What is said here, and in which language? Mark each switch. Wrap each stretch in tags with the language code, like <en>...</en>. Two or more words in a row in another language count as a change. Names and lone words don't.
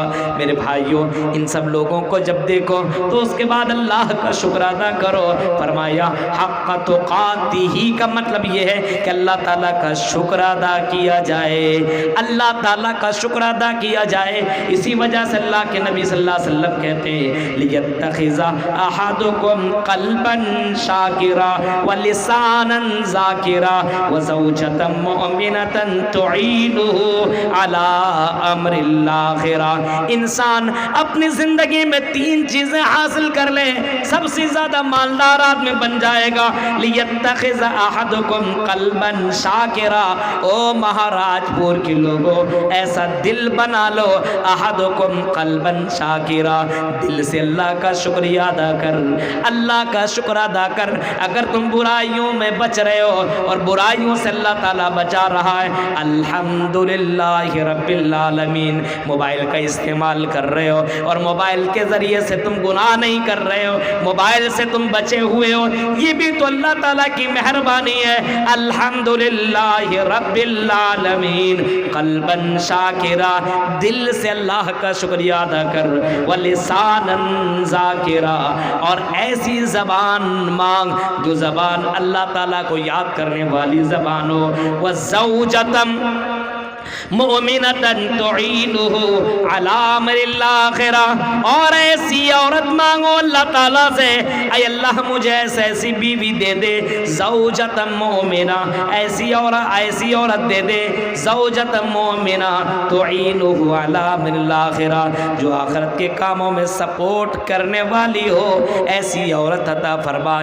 <hi>मेरे भाइयों, इन सब लोगों को जब देखो तो उसके बाद अल्लाह का शुक्र अदा करो। फरमाया</hi> <ar>حق تقاته</ar> <hi>का मतलब ये है कि अल्लाह ताला का शुक्र अदा किया जाए, अल्लाह ताला का शुक्र अदा किया जाए। इसी वजह से अल्लाह के नबी</hi> <ar>صلى الله عليه وسلم</ar> <hi>कहते हैं</hi> <ar>ليتخذ أحدكم قلبا شاكرا ولسانا ذاكرا وزوجة مؤمنة تعينه على أمر الآخرة.</ar> <hi>इंसान अपनी जिंदगी में 3 चीजें हासिल कर ले, सबसे ज्यादा मालदार आदमी बन जाएगा।</hi> <ar>ليتخذ أحدكم قلبا شاكرا,</ar> <hi>ओ महाराजपुर के लोगों, ऐसा दिल बना लो।</hi> <ar>أحدكم قلبا شاكرا,</ar> <hi>दिल से अल्लाह का शुक्रिया अदा कर, अल्लाह का शुक्र अदा कर। अगर तुम बुराइयों में बच रहे हो और बुराइयों से अल्लाह ताला बचा रहा है,</hi> <ar>الحمد لله رب العالمين.</ar> <hi>मोबाइल का इस्तेमाल कर रहे हो और मोबाइल के जरिए से तुम गुनाह नहीं कर रहे हो, मोबाइल से तुम बचे हुए हो, ये भी तो अल्लाह ताला की मेहरबानी है।</hi> <ar>الحمد لله رب العالمين. قلبا شاكرا,</ar> <hi>दिल से अल्लाह का शुक्रिया अदा कर।</hi> <ar>ولسانا ذاكرا,</ar> <hi>और ऐसी ज़बान मांग जो ज़बान अल्लाह ताला को याद करने वाली ज़बान हो।</hi> <ar>وزوجة مؤمنة تعينه على أمر الآخرة,</ar> <hi>और ऐसी औरत मांगो अल्लाह ताला से, ऐ अल्लाह मुझे ऐसी बीवी दे दे,</hi> <ar>زوجة مؤمنة,</ar> <hi>ऐसी औरत दे दे,</hi> <ar>زوجة مؤمنة تعينه على أمر الآخرة,</ar> <hi>जो आखिरत के कामों में सपोर्ट करने वाली हो, ऐसी औरत अता फरमा।</hi>